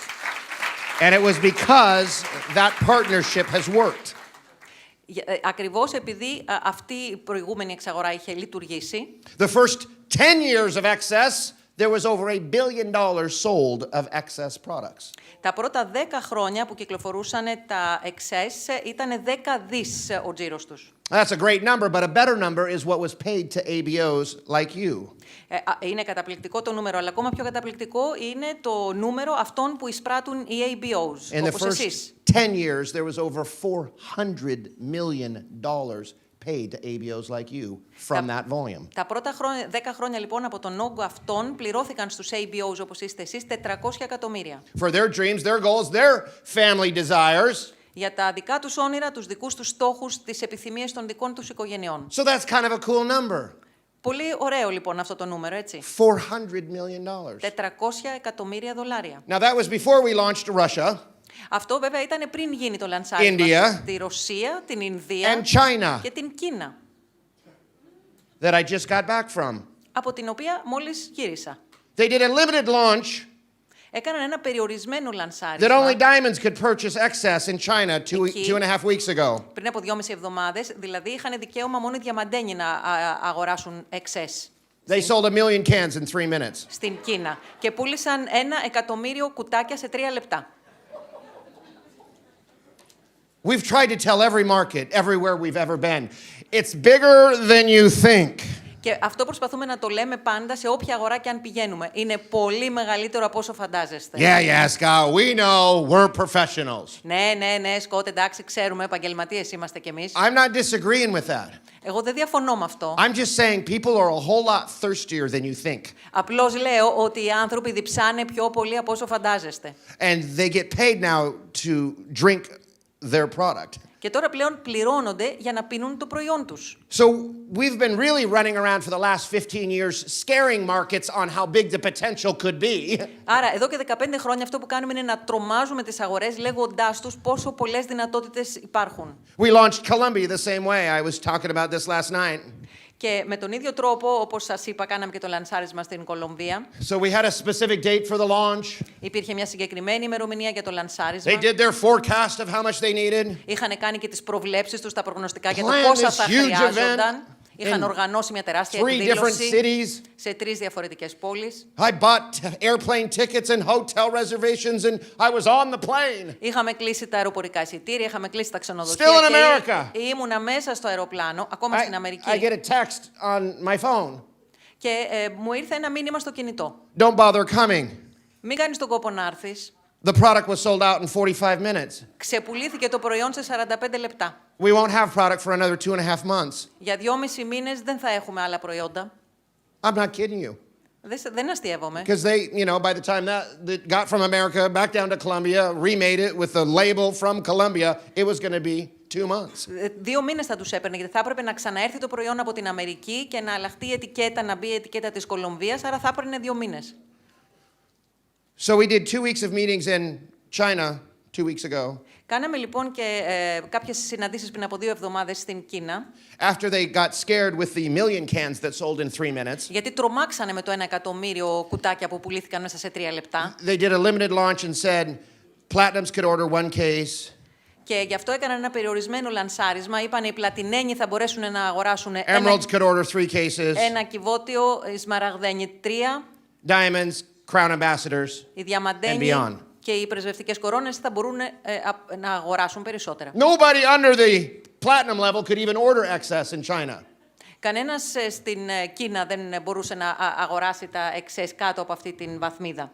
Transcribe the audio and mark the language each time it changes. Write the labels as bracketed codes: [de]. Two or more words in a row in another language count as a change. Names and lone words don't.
[en] And it was because that partnership has worked. [el] Ακριβώς επειδή αυτή η προηγούμενη εξαγορά είχε λειτουργήσει. [en] The first 10 years of XS, there was over $1 billion sold of XS products. [el] Τα πρώτα 10 χρόνια που κυκλοφορούσαν τα XS ήταν 10 δις ο τζίρος τους. [en] That's a great number, but a better number is what was paid to ABOs like you. [el] Είναι καταπληκτικό το νούμερο, αλλά ακόμα πιο καταπληκτικό είναι το νούμερο αυτών που εισπράττουν οι ABOs, [en] In the [el] όπως [en] first [el] εσείς. [en] 10 years, there was over $400 million paid to ABOs like you from that volume. [el] Τα πρώτα 10 χρόνια λοιπόν από τον όγκο αυτών πληρώθηκαν στους ABOs όπως είστε εσείς 400 εκατομμύρια. [en] For their dreams, their goals, their family desires. [el] Για τα δικά τους όνειρα, τους δικούς τους στόχους, τις επιθυμίες των δικών τους οικογενειών. [en] So that's kind of a cool number. [el] Πολύ ωραίο λοιπόν αυτό το νούμερο, έτσι. [en] $400 million. [el] 400 εκατομμύρια δολάρια. [en] Now that was before we launched to Russia. [el] Αυτό βέβαια ήταν πριν γίνει το λανσάρισμα στη Ρωσία, την Ινδία [en] and China. [el] Και την Κίνα. [en] That I just got back from. [el] Από την οποία μόλις γύρισα. [en] They did a limited launch. [el] Έκαναν ένα περιορισμένο λανσάρισμα. [en] That only diamonds could purchase XS in China 2.5 weeks ago. [el] Πριν από 2,5 εβδομάδες, δηλαδή είχαν δικαίωμα μόνο οι διαμαντένοι να αγοράσουν XS. [en] They sold 1 million cans in 3 minutes. [el] Στην Κίνα. Και πούλησαν 1 εκατομμύριο κουτάκια σε 3 λεπτά. [en] We've tried to tell every market, everywhere we've ever been, it's bigger than you think. [el] Και αυτό προσπαθούμε να το λέμε πάντα σε όποια αγορά και αν πηγαίνουμε. Είναι πολύ μεγαλύτερο από όσο φαντάζεστε. [en] Yeah, Scott, we know we're professionals. [el] Ναι, Σκότ, εντάξει, ξέρουμε, επαγγελματίες είμαστε κι εμείς. [en] I'm not disagreeing with that. [el] Εγώ δεν διαφωνώ με αυτό. [en] I'm just saying people are a whole lot thirstier than you think. [el] Απλώς λέω ότι οι άνθρωποι διψάνε πιο πολύ από όσο φαντάζεστε. [en] And they get paid now to drink their product. [el] Και τώρα πλέον πληρώνονται για να πίνουν το προϊόν τους. [en] So we've been really running around for the last 15 years scaring markets on how big the potential could be. [el] Άρα, εδώ και 15 χρόνια αυτό που κάνουμε είναι να τρομάζουμε τις αγορές λέγοντάς τους πόσο πολλές δυνατότητες υπάρχουν. [en] We launched Colombia the same way. I was talking about this last night. [el] Και με τον ίδιο τρόπο, όπως σας είπα, κάναμε και το λανσάρισμα στην Κολομβία. [en] So we had a specific date for the launch. [el] Υπήρχε μια συγκεκριμένη ημερομηνία για το λανσάρισμα. [en] They did their forecast of how much they needed. [el] Είχαν κάνει και τις προβλέψεις τους, τα προγνωστικά για το [en] Planned [el] πόσα [en] this [el] θα [en] huge [el] χρειάζονταν. [en] event [el] Είχαν [en] in [el] οργανώσει μια τεράστια [en] 3 different [el] εκδήλωση [en] cities. [el] σε 3 διαφορετικές πόλεις. [en] I bought airplane tickets and hotel reservations and I was on the plane. [el] Είχαμε κλείσει τα αεροπορικά εισιτήρια, είχαμε κλείσει τα ξενοδοχεία. [en] Still in America. [el] Και ήμουνα μέσα στο αεροπλάνο, ακόμα στην Αμερική. [en] I get a text on my phone. [el] Και μου ήρθε ένα μήνυμα στο κινητό. [en] Don't bother coming. [el] Μην κάνεις τον κόπο να έρθεις. [en] The product was sold out in 45 minutes. [el] Ξεπουλήθηκε το προϊόν σε 45 λεπτά. [en] We won't have product for another 2.5 months. [el] Για 2,5 μήνες δεν θα έχουμε άλλα προϊόντα. [en] I'm not kidding you. [el] Δεν αστιεύομαι. [en] Because they, by the time that got from America back down to Colombia, remade it with the label from Colombia, it was going to be 2 months. [el] 2 μήνες θα τους έπαιρνε, γιατί θα έπρεπε να ξαναέρθει το προϊόν από την Αμερική και να αλλάχτεί η ετικέτα, να μπει η ετικέτα της Κολομβίας, άρα θα έπαιρνε 2 μήνες. [en] So we did 2 weeks of meetings in China 2 weeks ago. [el] Κάναμε λοιπόν και κάποιες συναντήσεις πριν από 2 εβδομάδες στην Κίνα. [en] After they got scared with the million cans that sold in 3 minutes, [el] Γιατί τρομάξανε με το 1 εκατομμύριο κουτάκια που πουλήθηκαν μέσα σε 3 λεπτά. [en] they did a limited launch and said platinums could order 1 case. [el] Και γι' αυτό έκαναν ένα περιορισμένο λανσάρισμα. Είπαν οι πλατινένοι θα μπορέσουν να αγοράσουν [en] Emeralds could order 3 cases. [el] ένα κυβότιο, οι σμαραγδένοι 3, [en] Diamonds, crown ambassadors, [el] οι [en] and [el] διαμαντένοι [en] beyond. [el] και οι πρεσβευτικές κορώνες θα μπορούν να αγοράσουν περισσότερα. [en] Nobody under the platinum level could even order excess in China. [el] Κανένας στην Κίνα δεν μπορούσε να αγοράσει τα excess κάτω από αυτή την βαθμίδα.